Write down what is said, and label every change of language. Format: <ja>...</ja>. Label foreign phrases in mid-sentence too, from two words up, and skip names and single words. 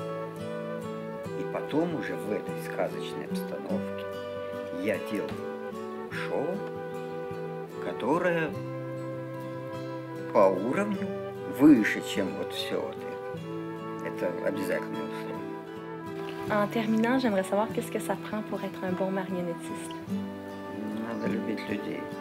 <ru>И потом уже в этой сказочной обстановке я делаю шоу, которое по уровню выше, чем вот все вот это. Это обязательное условие.</ru> <fr>En terminant, j'aimerais savoir qu'est-ce que ça prend pour être un bon marionnettiste.</fr> <ru>Надо любить людей.</ru>